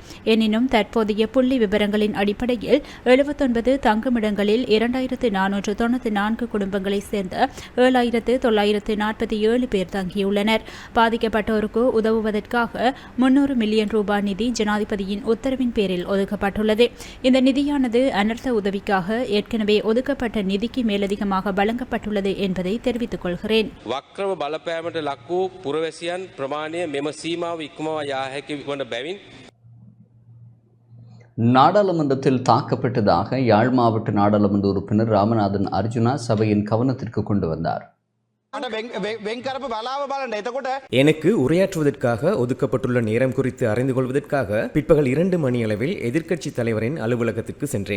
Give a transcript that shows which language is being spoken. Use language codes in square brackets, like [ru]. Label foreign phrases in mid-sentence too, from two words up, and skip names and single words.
[ta] எனினும் தற்போதைய புள்ளி விவரங்களின் அடிப்படையில் 79 தங்குமிடங்களில் 2,494 குடும்பங்களைச் சேர்ந்த 7,947 பேர் தங்கியுள்ளனர். பாதிக்கப்பட்டோருக்கு உதவுவதற்காக 300 மில்லியன் ரூபாய் நிதி ஜனாதிபதியின் உத்தரவின் பேரில் ஒதுக்கப்பட்டுள்ளது. இந்த நிதியானது அனர்த்த உதவிக்காக ஏற்கனவே ஒதுக்கப்பட்ட நிதிக்கு மேலதிகமாக வழங்கப்பட்டுள்ளது என்பதை தெரிவித்துக் கொள்கிறேன். [si] වක්‍රම බලපෑමට ලක් වූ පුරවැසියන් ප්‍රමාණය මෙම සීමාව ඉක්මවා යා හැකි වන බැවින් [ta] நாடாளுமன்றத்தில் தாக்கப்பட்டதாக யாழ் மாவட்ட நாடாளுமன்ற உறுப்பினர் ராமநாதன் அர்ஜுனா சபையின் கவனத்திற்கு கொண்டு வந்தார். எனக்கு உரையாற்றுவதற்காக ஒதுக்கப்பட்டுள்ள நேரம் குறித்து அறிந்து கொள்வதற்காக பிற்பகல் 2 மணி அளவில் எதிர்க்கட்சி தலைவரின் அலுவலகத்துக்கு சென்றேன்.